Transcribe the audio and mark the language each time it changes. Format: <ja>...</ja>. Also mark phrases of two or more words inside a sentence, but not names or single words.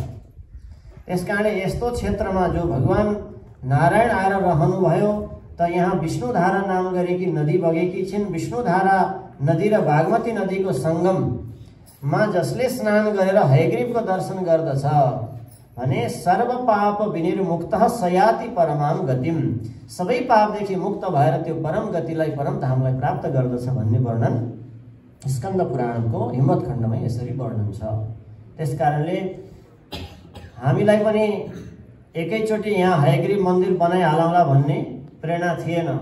<ne>त्यसकारणले यस्तो क्षेत्रमा जो भगवान नारायण आएर रहनुभयो, त यहाँ विष्णुधारा नाम गरेकी नदी बगेकी छिन्। विष्णुधारा नदी र बागमती नदीको सङ्गममा जसले स्नान गरेर हयग्रीवको दर्शन गर्दछ भने</ne> <sa>सर्व पाप विनिर्मुक्त सयाति परमाम गतिम,</sa> <ne>सबै पापदेखि मुक्त भएर त्यो परम गतिलाई, परम धामलाई प्राप्त गर्दछ भन्ने वर्णन स्कन्द पुराणको हिमवत खण्डमा यसरी वर्णन छ। त्यसकारणले हामीलाई पनि एकैचोटि यहाँ हयग्रीव मन्दिर बनाइहालौँला भन्ने प्रेरणा थिएन।</ne>